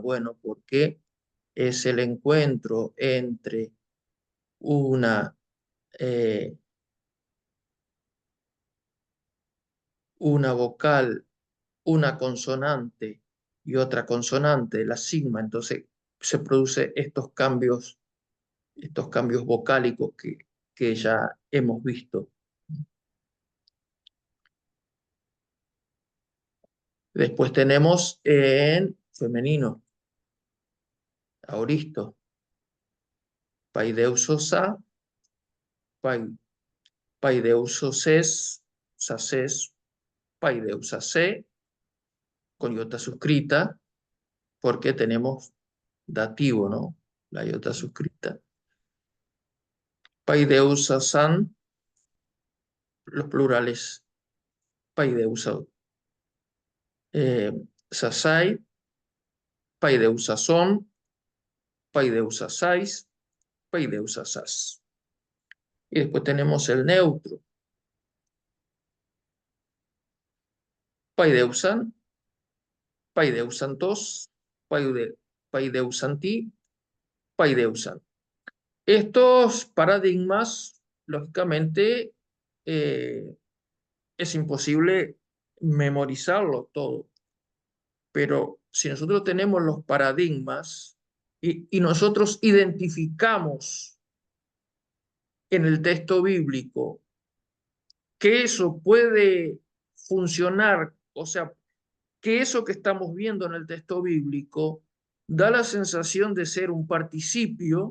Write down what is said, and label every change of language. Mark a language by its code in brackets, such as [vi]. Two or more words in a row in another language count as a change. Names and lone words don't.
[es] Bueno, porque es el encuentro entre una, eh, una vocal, una consonante y otra consonante, la sigma. Entonces se produce estos cambios vocálicos que ya hemos visto. Después tenemos en femenino, [el] aoristo, παιδεύσοσα, παι, παιδεύσοσες, σασες, παιδεύσασε, [es] con iota suscrita, porque tenemos dativo, ¿no? La iota suscrita. Paideusasan, los plurales, [el] παιδεύσα, σασαι, παιδευσασῶν, παιδευσάσαις, παιδευσάσας. [es] Y después tenemos el neutro, [el] παιδεῦσαν, παιδεύσαντος, παιδεύσαντι, παιδεῦσαν. [es] Estos paradigmas, lógicamente, es imposible memorizarlo todo, pero si nosotros tenemos los paradigmas y nosotros identificamos en el texto bíblico que eso puede funcionar, o sea, que eso que estamos viendo en el texto bíblico da la sensación de ser un participio.